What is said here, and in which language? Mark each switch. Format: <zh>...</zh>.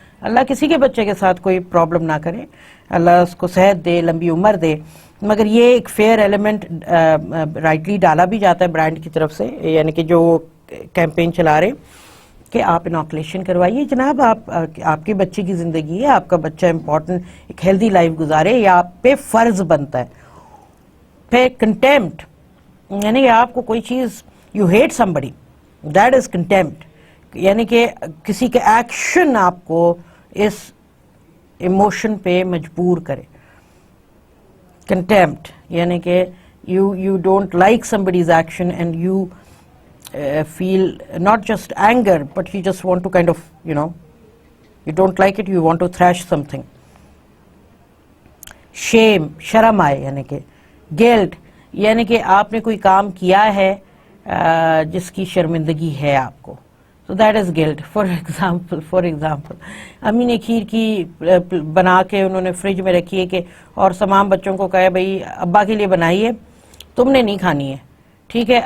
<ur>اللہ کسی کے بچے کے ساتھ کوئی پرابلم نہ کرے, اللہ اس کو صحت دے, لمبی عمر دے, مگر یہ ایک فیئر ایلیمنٹ رائٹلی ڈالا بھی جاتا ہے برانڈ کی طرف سے, یعنی کہ جو کیمپین چلا رہے کہ آپ انوکولیشن کروائیے جناب, آپ کے بچے کی زندگی ہے, آپ کا بچہ امپورٹنٹ ایک ہیلدی لائف گزارے, یا آپ پہ فرض بنتا ہے. پھر کنٹیمپٹ, یعنی کہ آپ کو کوئی چیز,</ur> <en>you hate somebody, that is contempt,</en> <ur>یعنی کہ کسی کے ایکشن آپ کو اس ایموشن پہ مجبور کرے. کنٹیمپٹ یعنی کہ</ur> <en>you don't like somebody's action and you feel not just anger but you just want to kind of, you don't like it, you want to thrash something. shame,</en> <ur>شرم آئے, یعنی کہ guilt, یعنی کہ آپ نے کوئی کام کیا ہے جس کی شرمندگی ہے آپ کو,</ur> <en>so that is guilt. for example</en> <ur>امی نے کھیر کی بنا کے انہوں نے فریج میں رکھی ہے کہ, اور تمام بچوں کو کہا بھئی ابا کے لیے بنائیے, تم نے نہیں کھانی ہے, ٹھیک ہے.</ur>